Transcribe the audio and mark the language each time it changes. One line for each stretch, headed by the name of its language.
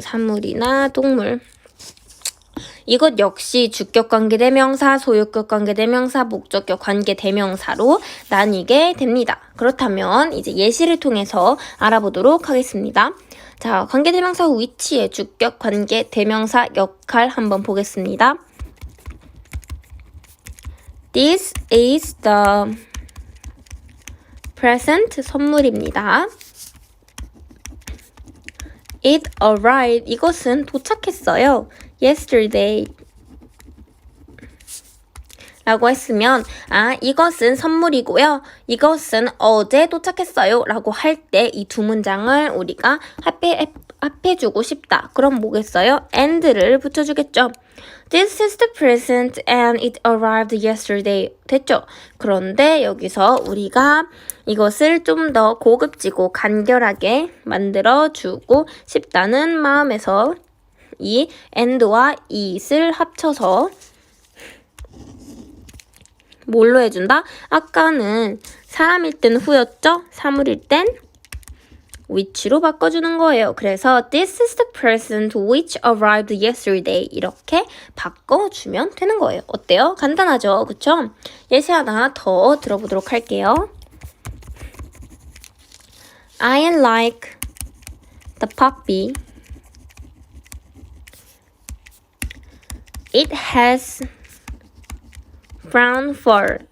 Korean: 사물이나 동물. 이것 역시 주격 관계대명사, 소유격 관계대명사, 목적격 관계대명사로 나뉘게 됩니다. 그렇다면 이제 예시를 통해서 알아보도록 하겠습니다. 자, 관계대명사 which의 주격 관계대명사 역할 한번 보겠습니다.
English: This is the present
Korean: 선물입니다.
English: It arrived.
Korean: 이것은 도착했어요.
English: Yesterday.
Korean: 라고 했으면 이것은 선물이고요. 이것은 어제 도착했어요. 라고 할 때 이 두 문장을 우리가 합해주고 싶다. 그럼 뭐겠어요? and를 붙여주겠죠.
English: This is the present and it arrived yesterday.
Korean: 됐죠? 그런데 여기서 우리가 이것을 좀 더 고급지고 간결하게 만들어주고 싶다는 마음에서 이 and와 it을 합쳐서 뭘로 해준다? 아까는 사람일 땐 who였죠? 사물일 땐 which로 바꿔주는 거예요.
English: 그래서 this is the present which arrived yesterday
Korean: 이렇게 바꿔주면 되는 거예요. 어때요? 간단하죠? 그쵸? 예시 하나 더 들어보도록 할게요.
English: I like the puppy. It has brown fur.